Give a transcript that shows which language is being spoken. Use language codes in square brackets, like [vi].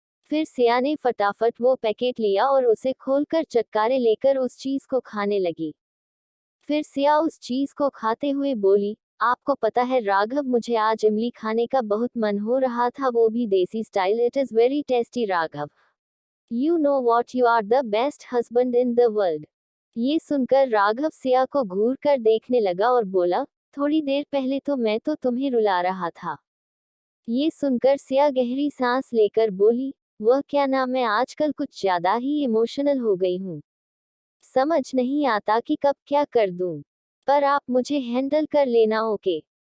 [hi] फिर सिया ने फटाफट वो पैकेट लिया और उसे खोलकर चटकारे लेकर उस चीज को खाने लगी। फिर सिया उस चीज को खाते हुए बोली, आपको पता है राघव, मुझे आज इमली खाने का बहुत मन हो रहा था, वो भी देसी style. [en] It is very tasty Raghav. You know what, you are the best husband in the world। [hi] ये सुनकर राघव सिया को घूर कर देखने लगा और बोला, थोड़ी देर पहले तो मैं तो तुम्हें रुला रहा था। ये सुनकर सिया गहरी सांस लेकर बोली, वह क्या ना, मैं आजकल कुछ ज्यादा ही इमोशनल हो गई हूँ। समझ नहीं आता कि कब क्या कर दूँ, पर आप मुझे हैंडल कर लेना, ओके।